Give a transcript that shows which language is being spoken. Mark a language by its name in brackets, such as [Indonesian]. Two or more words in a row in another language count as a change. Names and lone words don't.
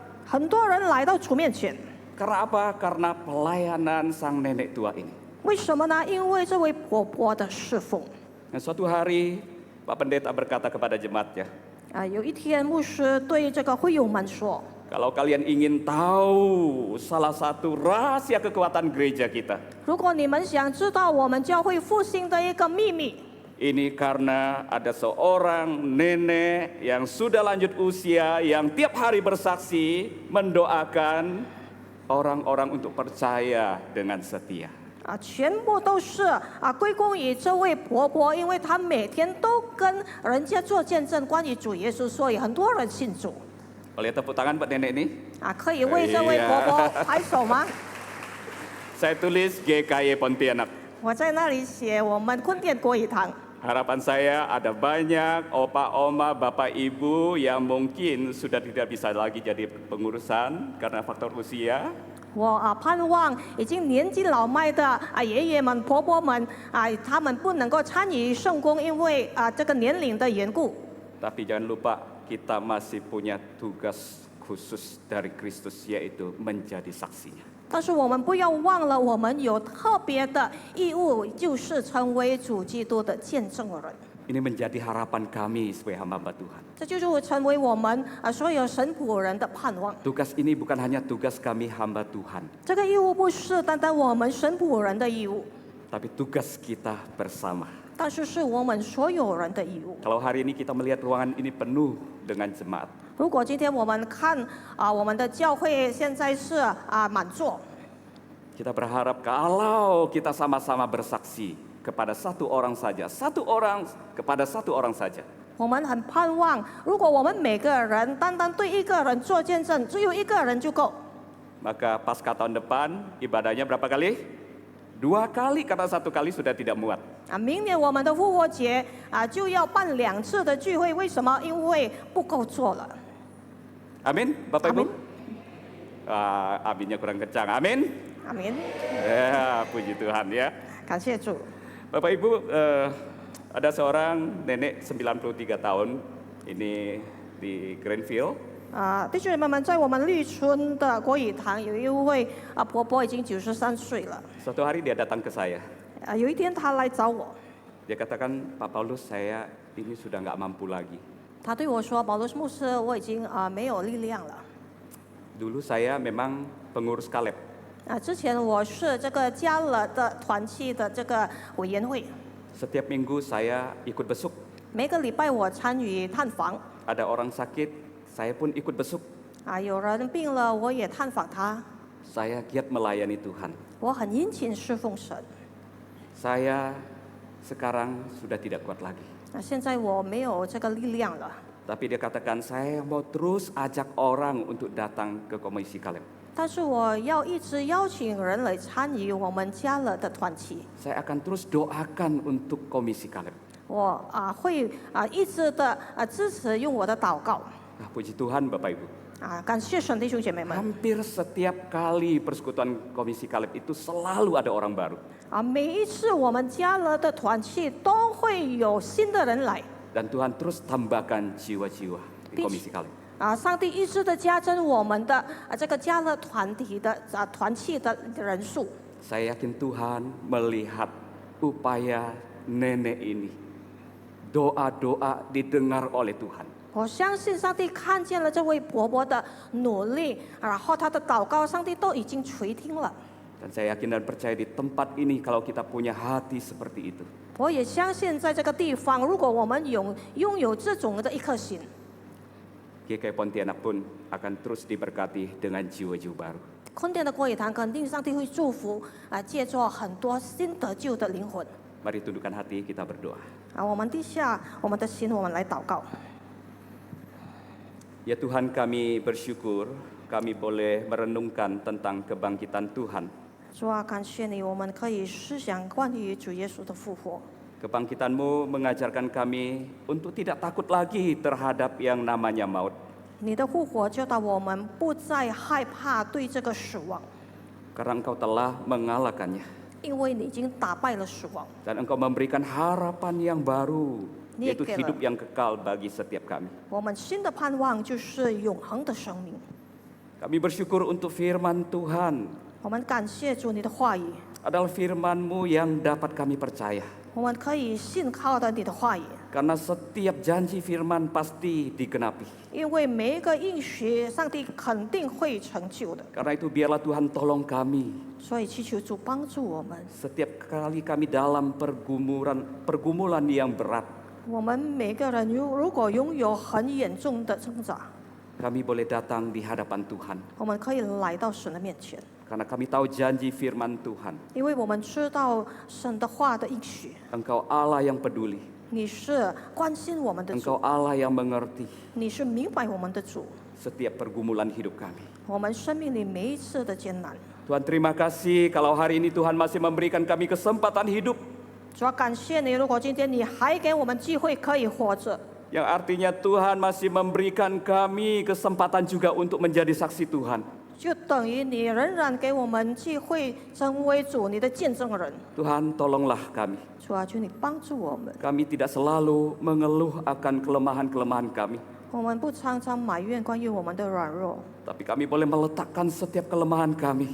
[Chinese] 很多人来到主面前。 [Indonesian] Karena apa? Karena pelayanan sang nenek tua ini. [Chinese] 为什么呢？因为这位婆婆的侍奉。 [Indonesian] Dan suatu hari Pak Pendeta berkata kepada jemaatnya, [Chinese] 有一天牧师对这个会友们说， [Indonesian] kalau kalian ingin tahu salah satu rahasia kekuatan gereja kita, [Chinese] 如果你们想知道我们教会复兴的一个秘密， [Indonesian] ini karena ada seorang nenek yang sudah lanjut usia yang tiap hari bersaksi mendoakan orang-orang untuk percaya dengan setia. [Chinese] 全部都是归功于这位婆婆，因为她每天都跟人家做见证关于主耶稣，所以很多人信主。 [Indonesian] Boleh tepuk tangan buat nenek ini? [Chinese] 可以为这位婆婆拍手吗？ [Indonesian] Saya tulis GKY Pontianak. [Chinese] 我在那里写我们坤甸国语堂。 [Indonesian] Harapan saya ada banyak opa, oma, bapak, ibu yang mungkin sudah tidak bisa lagi jadi pengurusan karena faktor usia. [Chinese] 我盼望已经年纪老迈的爷爷们、婆婆们他们不能够参与圣工，因为这个年龄的缘故。 [Indonesian] Tapi jangan lupa kita masih punya tugas khusus dari Kristus, yaitu menjadi saksinya. [Chinese] 但是我们不要忘了，我们有特别的义务，就是成为主基督的见证人。 [Indonesian] Ini menjadi harapan kami sebagai hamba Tuhan. [Chinese] 这就是成为我们所有神仆人的盼望。 [Indonesian] Tugas ini bukan hanya tugas kami hamba Tuhan, [Chinese] 这个义务不是单单我们神仆人的义务， [Indonesian] tapi tugas kita bersama. [Chinese] 但是是我们所有人的义务。 [Indonesian] Kalau hari ini kita melihat ruangan ini penuh dengan jemaat, [Chinese] 如果今天我们看我们的教会现在是满座， [Indonesian] kita berharap kalau kita sama-sama bersaksi kepada satu orang saja, satu orang kepada satu orang saja. [Chinese] 我们很盼望，如果我们每个人单单对一个人做见证，只有一个人就够。 [Indonesian] Maka pasca tahun depan ibadahnya berapa kali? 2 kali, karena 1 kali sudah tidak muat. [Chinese] 明年我们的复活节就要办2次的聚会，为什么？因为不够做了。 [Indonesian] Amin, Bapak Ibu? Amin. Aminnya kurang kencang, amin. [Chinese] 阿明， [Indonesian] Ya, puji Tuhan ya. [Chinese] 感谢主。 [Indonesian] Bapak Ibu, ada seorang nenek 93 tahun, ini di Greenfield. [Chinese] 弟兄们，在我们绿村的国语堂有一位婆婆已经93岁了。 [Indonesian] Suatu hari dia datang ke saya. [Chinese] 有一天她来找我， [Indonesian] Dia katakan, Pak Paulus, saya ini sudah nggak mampu lagi. [Chinese] 她对我说：“保罗牧师，我已经没有力量了。 [Indonesian] Dulu saya memang pengurus Kaleb. [Chinese] 之前我是这个加勒的团契的这个委员会， [Indonesian] Setiap minggu saya ikut besuk. [Chinese] 每个礼拜我参与探访。 [Indonesian] Ada orang sakit, saya pun ikut besuk. [Chinese] 有人病了，我也探访他。 [Indonesian] Saya giat melayani Tuhan. [Chinese] 我很殷勤侍奉神。 [Indonesian] Saya sekarang sudah tidak kuat lagi. [Chinese] 现在我没有这个力量了， [Indonesian] Tapi dia katakan, saya mau terus ajak orang untuk datang ke Komisi Kaleb. [Chinese] 但是我要一直邀请人来参与我们加勒的团契。 [Indonesian] Saya akan terus doakan untuk Komisi Kaleb. [Chinese] 我会一直的支持用我的祷告。 [Indonesian] Nah, puji Tuhan Bapak Ibu. [Chinese] 感谢神弟兄姐妹们。 [Indonesian] Hampir setiap kali persekutuan Komisi Kaleb itu selalu ada orang baru. [Chinese] 每一次我们加勒的团契都会有新的人来。 [Indonesian] Dan Tuhan terus tambahkan jiwa-jiwa di Komisi Kaleb. [Chinese] 上帝一直的加增我们的这个加勒团体的团契的人数。 [Indonesian] Saya yakin Tuhan melihat upaya nenek ini. Doa-doa didengar oleh Tuhan. [Chinese] 我相信上帝看见了这位婆婆的努力，然后她的祷告，上帝都已经垂听了。 [Indonesian] Dan saya yakin dan percaya di tempat ini kalau kita punya hati seperti itu, [Chinese] 我也相信在这个地方，如果我们拥有这种的一颗心， [Indonesian] GKY Pontianak pun akan terus diberkati dengan jiwa-jiwa baru. [Chinese] 坤甸的国语堂肯定上帝会祝福借助很多新得救的灵魂。 [Indonesian] Mari tundukkan hati, kita berdoa. [Chinese] 我们低下我们的心，我们来祷告。 [Indonesian] Ya Tuhan, kami bersyukur kami boleh merenungkan tentang kebangkitan Tuhan. [Chinese] 主啊，感谢你，我们可以思想关于主耶稣的复活。 [Indonesian] Kebangkitan-Mu mengajarkan kami untuk tidak takut lagi terhadap yang namanya maut. [Chinese] 你的复活教导我们不再害怕对这个死亡， [Indonesian] Karena Engkau telah mengalahkannya. [Chinese] 因为你已经打败了死亡。 [Indonesian] Dan Engkau memberikan harapan yang baru, Ini yaitu kira- hidup yang kekal bagi setiap kami. [Chinese] 我们新的盼望就是永恒的生命。 [Indonesian] Kami bersyukur untuk firman Tuhan [Chinese] 我们感谢主你的话语， [Indonesian] adalah firman-Mu yang dapat kami percaya. [Chinese] 我们可以信靠的你的话语， [Indonesian] Karena setiap janji firman pasti digenapi. [Chinese] 因为每一个应许，上帝肯定会成就的。 [Indonesian] Karena itu biarlah Tuhan tolong kami [Chinese] 所以祈求主帮助我们， [Indonesian] setiap kali kami dalam pergumulan yang berat. [Chinese] 我们每个人如果拥有很严重的挣扎， [Indonesian] Kami boleh datang di hadapan Tuhan. [Chinese] 我们可以来到神的面前， [Indonesian] Karena kami tahu janji firman Tuhan. [Chinese] 因为我们知道神的话的应许。 [Indonesian] Engkau Allah yang peduli. [Chinese] 你是关心我们的 [Indonesian] Engkau [Chinese] 主， [Indonesian] Allah yang mengerti [Chinese] 你是明白我们的主。 [Indonesian] setiap pergumulan hidup kami. [Chinese] 我们生命里每一次的艰难， [Indonesian] Tuhan terima kasih kalau hari ini Tuhan masih memberikan kami kesempatan hidup. [Chinese] 主要感谢你。如果今天你还给我们机会可以活着， [Indonesian] Yang artinya Tuhan masih memberikan kami kesempatan juga untuk menjadi saksi Tuhan. [Chinese] 就等于你仍然给我们机会成为主你的见证人。 [Indonesian] Tuhan tolonglah kami. [Chinese] 主啊，求你帮助我们。 [Indonesian] Kami tidak selalu mengeluh akan kelemahan-kelemahan kami. [Chinese] 我们不常常埋怨关于我们的软弱， [Indonesian] Tapi kami boleh meletakkan setiap kelemahan kami